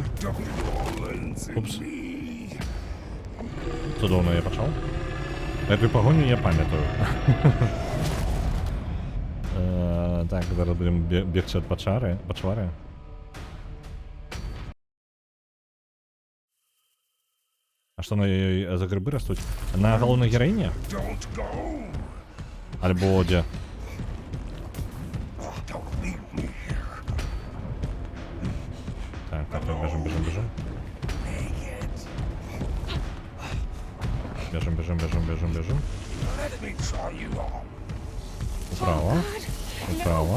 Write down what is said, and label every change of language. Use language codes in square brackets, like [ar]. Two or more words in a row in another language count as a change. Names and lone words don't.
[be] Упс. Цудоўна я пачаў. Эту пагоню я памятаю. Так, зараз будем бегчы ад пачвары. А што на ёй за грыбы растуць? На галоўнай гераіне? Альбо дзе? [ru] Так, бежим. Бежим. Вправо.